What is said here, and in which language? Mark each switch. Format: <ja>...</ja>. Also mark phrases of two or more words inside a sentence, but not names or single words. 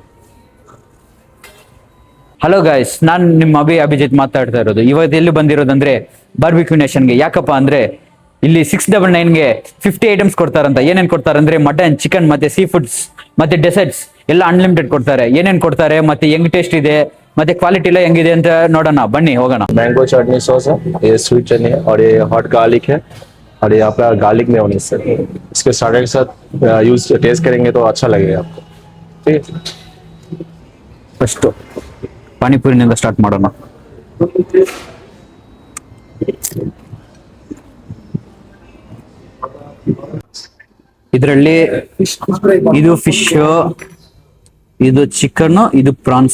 <kn>ಹಲೋ ಗಾಯ್ಸ್, ನಾನು ನಿಮ್ಮ ಅಭಿಜಿತ್ ಮಾತಾಡ್ತಾ ಇರೋದು. ಇವತ್ತು ಎಲ್ಲಿ ಬಂದಿರೋದಂದ್ರೆ ಬಾರ್ಬಿಕ್ಯೂ ನೇಷನ್ಗೆ. ಯಾಕಪ್ಪ ಅಂದ್ರೆ ಇಲ್ಲಿ 699ಗೆ 50 ಐಟಮ್ಸ್ ಕೊಡ್ತಾರಂತ. ಏನೇನ್ ಕೊಡ್ತಾರಂದ್ರೆ ಮಟನ್, ಚಿಕನ್ ಮತ್ತೆ</kn> <en>sea foods</en> <kn>ಮತ್ತೆ ಡೆಸರ್ಟ್ಸ್ ಎಲ್ಲ ಅನ್ಲಿಮಿಟೆಡ್ ಕೊಡ್ತಾರೆ. ಏನೇನ್ ಕೊಡ್ತಾರೆ ಮತ್ತೆ ಹೆಂಗ್ ಟೇಸ್ಟ್ ಇದೆ ಮತ್ತೆ ಕ್ವಾಲಿಟಿ ಎಲ್ಲ ಹೆಂಗಿದೆ ಅಂತ ನೋಡೋಣ, ಬನ್ನಿ ಹೋಗೋಣ.</kn> <hi>मैंगो चटनी सॉस है, ये स्वीट चटनी है और ये</hi> <en>hot garlic</en> <hi>है और ये आपका</hi> <en>garlic mayonnaise</en> <hi>है। इसके स्टार्टर के साथ</hi> <en>use test</en> <hi>करेंगे तो अच्छा लगेगा आपको। ठीक है,</hi> <kn>ಫಸ್ಟ್ ಪಾನಿಪುರಿನಿಂದ ಸ್ಟಾರ್ಟ್ ಮಾಡೋಣ. ಇದರಲ್ಲಿ ಇದು ಫಿಶ್, ಇದು ಚಿಕನ್, ಇದು ಪ್ರಾನ್ಸ್.</kn>